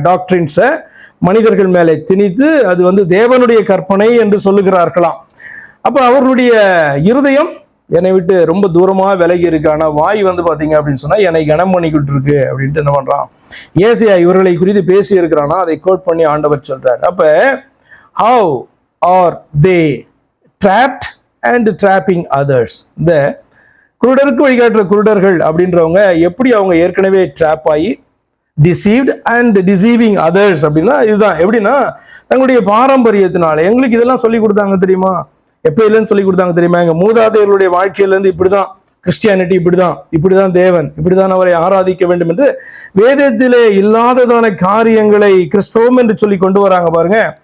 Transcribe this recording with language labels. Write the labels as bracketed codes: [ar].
[ta] டாக்டரின்ஸை மனிதர்கள் மேலே திணித்து அது வந்து தேவனுடைய கற்பனை என்று சொல்லுகிறார்களாம். அப்ப அவர்களுடைய இருதயம் என்னை விட்டு ரொம்ப தூரமா விலகி இருக்கு, ஆனா வாய் வந்து பாத்தீங்க அப்படின்னு சொன்னா என்னை கனம் பண்ணிக்கிட்டு இருக்கு அப்படின்ட்டு என்ன பண்றான்? ஏசாயா இவர்களை குறித்து பேசி இருக்கிறானா, அதை கோட் பண்ணி ஆண்டவர் சொல்றார். அப்ப [en] how are they trapped and trapping others? [ta] இந்த குருடருக்கு வழிகாட்டுற குருடர்கள் அப்படின்றவங்க எப்படி அவங்க ஏற்கனவே ட்ராப் ஆகி [en] deceived and deceiving others [ta] அப்படின்னா இதுதான். எப்படின்னா தங்களுடைய பாரம்பரியத்தினால எங்களுக்கு இதெல்லாம் சொல்லி கொடுத்தாங்க தெரியுமா, எப்ப இல்லைன்னு சொல்லி கொடுத்தாங்க தெரியுமா, எங்க மூதாதையர்களுடைய வாழ்க்கையில இருந்து இப்படிதான் கிறிஸ்டியானிட்டி, இப்படிதான் தேவன், இப்படிதான் அவரை ஆராதிக்க வேண்டும் என்று வேதத்திலே இல்லாததான காரியங்களை கிறிஸ்தவம் என்று சொல்லி கொண்டு வராங்க பாருங்க.